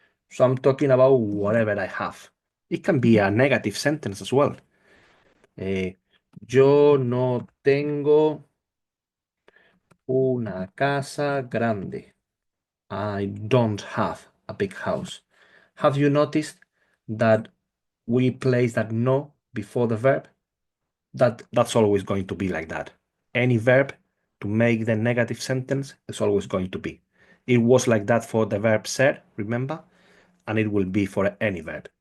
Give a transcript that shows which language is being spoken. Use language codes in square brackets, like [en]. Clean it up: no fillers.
[en] So I'm talking about whatever I have. It can be a negative sentence as well. [es] Yo no tengo una casa grande. [en] I don't have a big house. Have you noticed that we place that no before the verb? That's always going to be like that. Any verb to make the negative sentence is always going to be. It was like that for the verb ser, remember? And it will be for any verb.